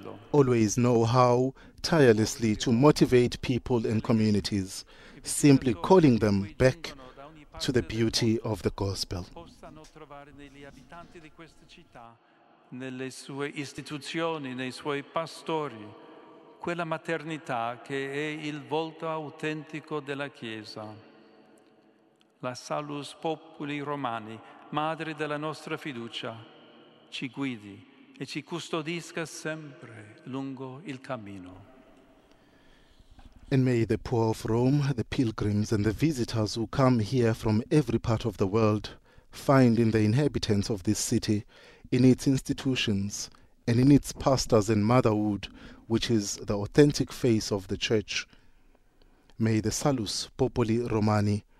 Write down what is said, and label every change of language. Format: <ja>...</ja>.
<en>Always know how tirelessly to motivate people and communities, simply calling them back to the beauty of the gospel.</en> <it>Possano trovare negli abitanti di queste città, nelle sue istituzioni, nei suoi pastori, quella maternità che è il volto autentico della Chiesa. La Salus Populi Romani, madre della nostra fiducia, ci guidi e ci custodisca sempre lungo il cammino.</it> <en>And may the poor of Rome, the pilgrims and the visitors who come here from every part of the world find in the inhabitants of this city, in its institutions and in its pastors and motherhood, which is the authentic face of the church. May the Salus Populi Romani,</en>